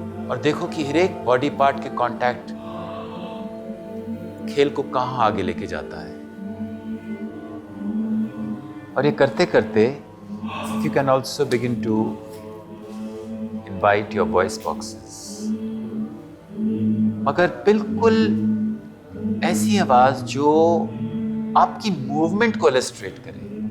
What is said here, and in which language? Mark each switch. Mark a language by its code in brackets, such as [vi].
[hi] और देखो कि हर एक बॉडी पार्ट के कांटेक्ट खेल को कहाँ आगे लेके जाता है। और ये करते करते [en] you can also begin to invite your voice boxes. [hi] मगर बिल्कुल ऐसी आवाज जो आपकी मूवमेंट को इलस्ट्रेट करे।